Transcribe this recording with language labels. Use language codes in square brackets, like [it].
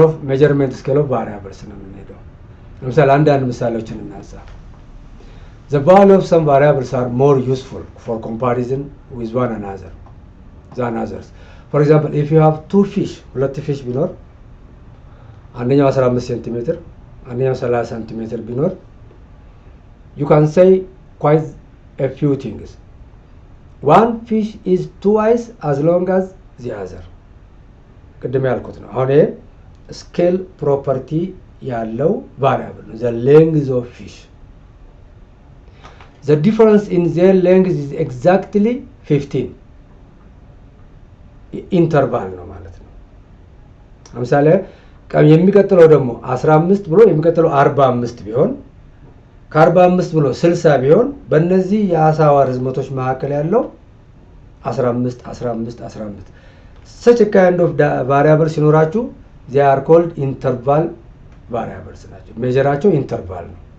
[en] ሜጀርመንት ስኬል ኦፍ ቫሪያብልስ [am] ነው የምንሄደው። ለምሳሌ አንዳንድ ምሳሌዎችን እናንሳ። [en] The value of some variables are more useful for comparison with one another than others. For example, if you have two fish, [am] ሁለት ፊሽ ቢኖር አንደኛው 15 ሴንቲሜትር አንደኛው 30 ሴንቲሜትር ቢኖር [en] you can say quite a few things. One fish is twice as long as the other. [am] ቅድም ያልኩት ነው። አሁን ይሄ ስኬል ፕሮፐርቲ ያለው ቫሪያብል ነው። [en] the length of fish. The difference in their length is exactly 15 [am] ኢንተርቫል ነው ማለት ነው። ለምሳሌ የሚቀጥለው ደግሞ 15 ብሎ የሚቀጥለው 45 ቢሆን ከ45 ብሎ 60 ቢሆን በእነዚህ የአሳዋ ርዝመቶች መካከል ያለው 15 15 15 [en] such a kind of variable [am] ሲኖራችሁ [en] they are called interval variables [am] ናቸው። ሜጀራቸው ኢንተርቫል ነው።